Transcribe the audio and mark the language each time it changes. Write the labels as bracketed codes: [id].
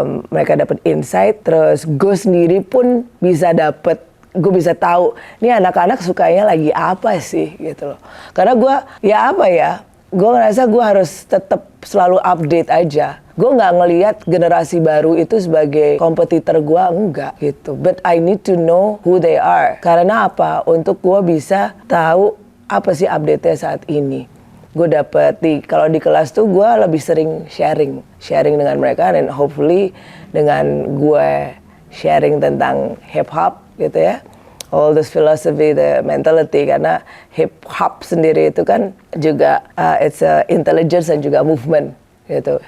[id] Mereka dapat insight, terus gue sendiri pun gue bisa tahu nih anak-anak sukanya lagi apa sih gitu loh. Karena gue gue ngerasa gue harus tetap selalu update aja. Gue nggak ngelihat generasi baru itu sebagai kompetitor gue, enggak gitu. [en] But I need to know who they are. [id] Karena apa? Untuk gue bisa tahu apa sih update-nya saat ini. Gue kalau di kelas tuh gue lebih sering sharing dengan mereka dan hopefully dengan gue sharing tentang hip hop gitu ya, [en] all this philosophy, the mentality, [id] karena hip hop sendiri itu kan juga [en] it's a intelligence [id] dan juga movement gitu.